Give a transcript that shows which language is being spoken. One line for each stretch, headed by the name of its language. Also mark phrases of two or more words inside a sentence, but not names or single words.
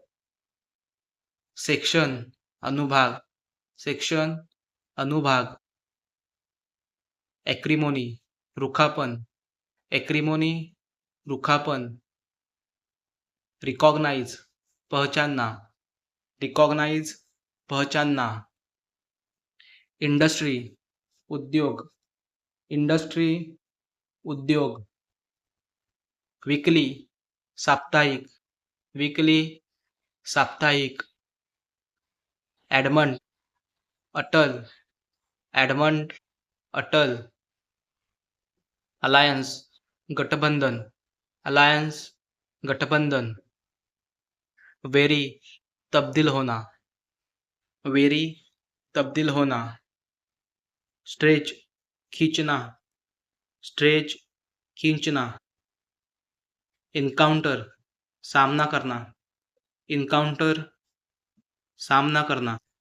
Hindi: सेक्शन, अनुभाग, सेक्शन, अनुभाग, ॲक्रिमोनी, रुखापन, ॲक्रिमोनी, रुखापन, रिकॉग्नाइज, पहचानना, रिकॉग्नाइज, पहचानना, इंडस्ट्री, उद्योग, इंडस्ट्री, उद्योग, वीकली, साप्ताहिक, वीकली, साप्ताहिक, ॲडमंड, अटल, ॲडमंड, अटल, अलायन्स, गठबंधन, अलायन्स, गठबंधन, वेरी, तब्दील होना, वेरी, तब्दील होना, स्ट्रेच, खींचना, स्ट्रेच, खींचना, इनकाउंटर, सामना करना, इनकाउंटर, सामना करना,